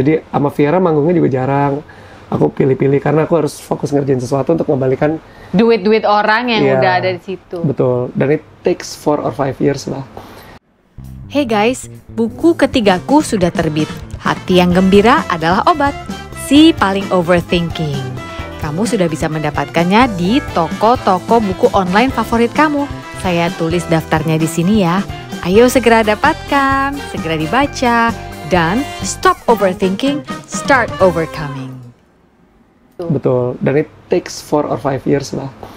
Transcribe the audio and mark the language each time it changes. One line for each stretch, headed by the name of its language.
Indonesian: Jadi sama Viera manggungnya juga jarang. Aku pilih-pilih karena aku harus fokus ngerjain sesuatu untuk mengembalikan duit-duit orang yang udah ada di situ. Betul. Dan
English: it takes 4 or 5 years
Indonesian: lah. Hey guys, buku ketigaku sudah terbit. Hati yang gembira adalah obat. Si Paling Overthinking. Kamu sudah bisa mendapatkannya di toko-toko buku online favorit kamu. Saya tulis daftarnya di sini ya. Ayo segera dapatkan, segera dibaca, dan
English: stop overthinking, start overcoming.
Indonesian: Betul, dan
English: it takes 4 or 5 years
Indonesian: lah.